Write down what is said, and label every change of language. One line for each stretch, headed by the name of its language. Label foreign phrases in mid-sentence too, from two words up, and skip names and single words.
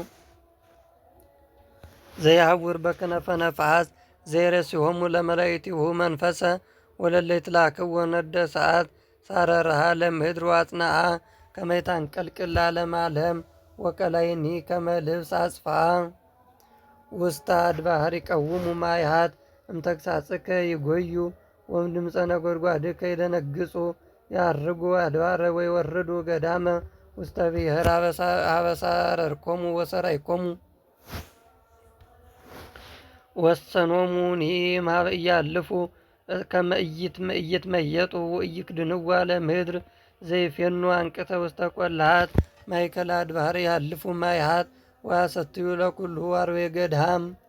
Geez: ዘያውር በክነፈ ነፋስ ዘይረሲሆሙ ለመላእክቲሁ መንፈሰ ወለለ ይትላክዎ ነደ ሰዓት ሳረርሃ ለምድር ዋጽንዓ ከመ ይታንቀልቅል ለዓለመ ዓለም ወቀላይኒ ከመ ልብስ አጽፋ ውስተ አድባር ይቀውሙ ማያት እምተግሣጽከ ይጐዩ ወእምድምፀ ነጐድጓድከ ይደነግጹ ያርጉ አድባረ ወይወርዱ ገዳመ ውስተ ብሔር አበሳረርኮሙ ወሰራይኮሙ ወሰኖሙኒ ማበ እያልፉ ከመ ኢይትመየጡ ወኢይክድንዋ ለምድር ዘይፌኑ አንቅተ ውስተ ቈላሃት ማእከለ አድባር ያልፉ ማያት ወያሰትዩ ለኩሉ አርዌ ገዳም